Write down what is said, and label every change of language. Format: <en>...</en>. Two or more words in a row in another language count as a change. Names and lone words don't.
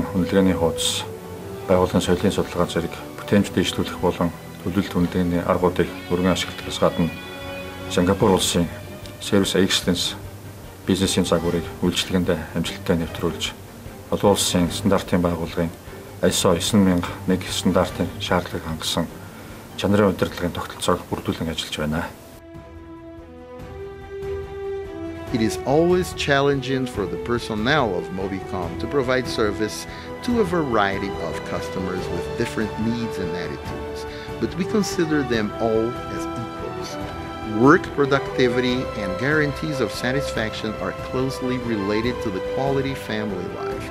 <mn>үнэлгээний хуудас, байгууллагын соёлын судалгаа зэрэг бүтээмж дэвшлүүлэх болон төлөвлөлт үнэлгээний аргуудыг өргөн ашигладагаас гадна Сингапур улсын Service Excellence бизнесийн загварыг үйлчлэгэнд амжилттай нэвтрүүлж, олон улсын стандартын байгууллагын ISO 9001 стандартын шаардлагыг хангасан чанарын удирдлагын тогтолцоог бүрдүүлэн ажиллаж байна.</mn> <en>It is always challenging for the personnel of MobiCom to provide service to a variety of customers with different needs and attitudes, but we consider them all as equals. Work productivity and guarantees of satisfaction are closely related to the quality family life.</en>